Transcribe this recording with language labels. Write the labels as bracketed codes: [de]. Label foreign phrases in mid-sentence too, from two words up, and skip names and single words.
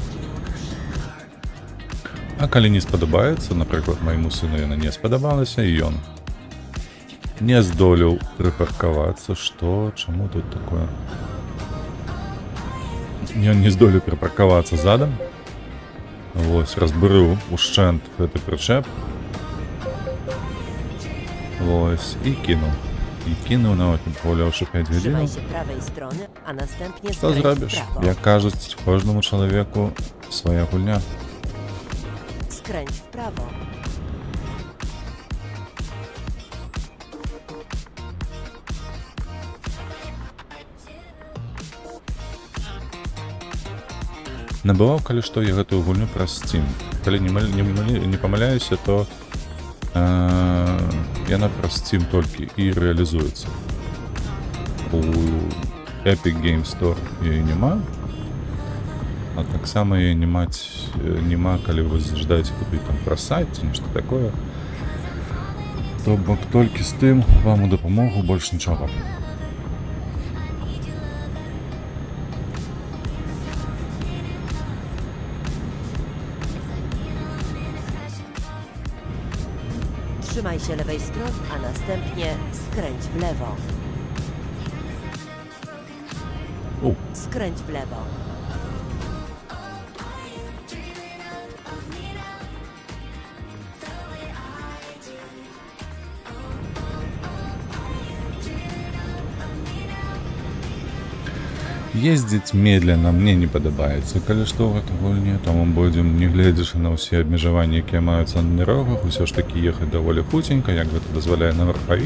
[be] А калі не спадабаецца, напрыклад, майму сыну яна не спадабалася, і ён не здолеў прыпаркавацца, што, чаму тут такое? Ён не здолеў прыпаркавацца задам. Вось, разбурыў ушчэнт гэты прычэп. Вось, і кінуў. І кінуў, нават не пагуляўшы 5 [pl] Trzymaj [be] гадзінаў. [pl] się prawej strony, a następnie [be] Што [pl] skręć w [be] зробіш? [pl] prawo. [be] Як кажуць, кожнаму чалавеку свая гульня. [pl] Skręć w prawo. [be] Набываў, калі што, я гэтую гульню праз Steam. Калі не памыляюся, то яна праз Steam толькі і рэалізуецца. У Epic Game Store яе няма, а таксама яе няма, калі вы жадаеце купіць там праз сайт ці нешта такое. То бок толькі з тым вам у дапамогу, больш нічога. [pl] Trzymaj się lewej strony, a następnie skręć w lewo. Skręć w lewo. [be] Ездзіць медленно мне не падабаецца, калі што ў гэтай гульні, таму будзем, не гледзячы на ўсе абмежаванні, якія маюцца на дарогах, усё ж такі ехаць даволі хуценька, як гэта дазваляе на верхавік.